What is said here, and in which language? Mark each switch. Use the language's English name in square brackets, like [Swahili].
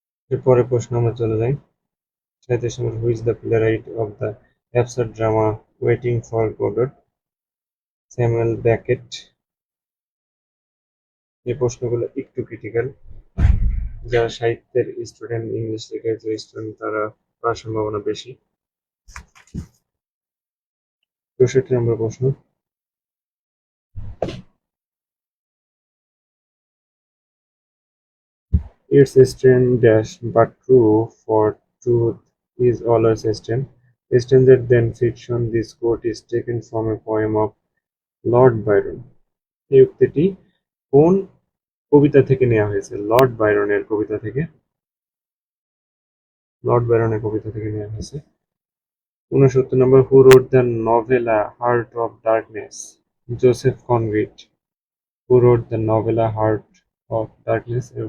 [Bangla] এরপরে প্রশ্ন আমরা চলে যাই 37 নম্বর, [English] Who is the playwright of the absurd drama waiting for Godot? Samuel Beckett. [Bangla] এই প্রশ্নগুলো একটু ক্রিটিক্যাল, যারা সাহিত্যের স্টুডেন্ট, ইংলিশ লিটারেচার স্টুডেন্ট, তারা পাওয়ার সম্ভাবনা বেশি। 64 নম্বর প্রশ্ন, [English] it's strange dash but true for truth is always strange. Stranger than fiction, this quote is taken from a poem of Lord Byron. [Bangla] এই উক্তিটি কোন কবিতা থেকে নেওয়া হয়েছে? লর্ড বাইরনের কবিতা থেকে, লর্ড বাইরনের কবিতা থেকে নেওয়া হয়েছে। 69 নম্বর, [English] Who wrote the novella Heart of Darkness? Joseph Conrad. Who wrote the novella Heart of Darkness?